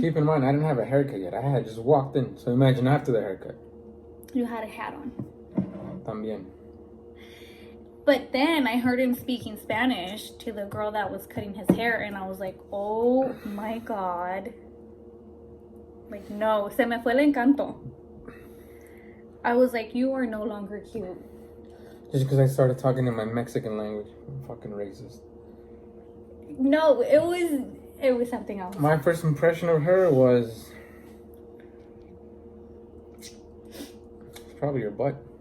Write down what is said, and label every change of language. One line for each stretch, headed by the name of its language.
English: Keep in mind, I didn't have a haircut yet. I had just walked in. So imagine after the haircut. You had a hat on.
Spanish: También.
English: But then I heard him speaking Spanish to the girl that was cutting his hair, and I was like, oh my God. Like,
Spanish: no, se me fue el encanto.
English: I was like, you are no longer cute. Just because I started talking in my Mexican language. I'm fucking racist. No, it was something else. My first impression of her was... It's probably your butt.